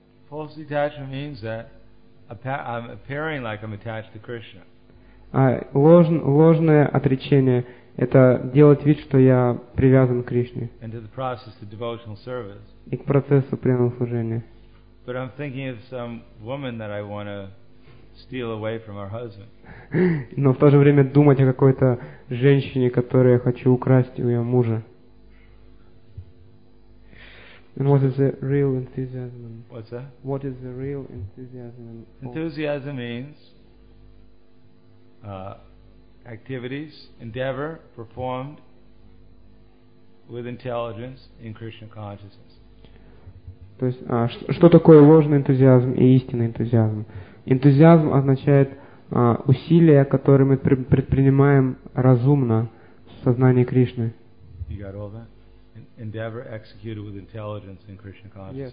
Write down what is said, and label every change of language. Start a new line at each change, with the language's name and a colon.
English: False detachment means that I'm appearing like I'm attached to Krishna.
Russian: Ложное отречение это делать вид, что я привязан к Кришне.
English: And to the process of devotional service.
Russian: И к процессу преданного служения.
English: But I'm thinking of some woman that I want to steal away from her husband.
Russian: Но в то же время думать о какой-то женщине, которую я хочу украсть у ее мужа.
English: And what is the real enthusiasm? What's that? What is the real enthusiasm? Enthusiasm means activities, endeavor performed with intelligence in Krishna consciousness.
Russian: То есть, что такое ложный энтузиазм и истинный энтузиазм? Энтузиазм означает усилия, которые мы предпринимаем разумно в сознании Кришны.
English: You got all that? Endeavor executed with intelligence in Krishna consciousness.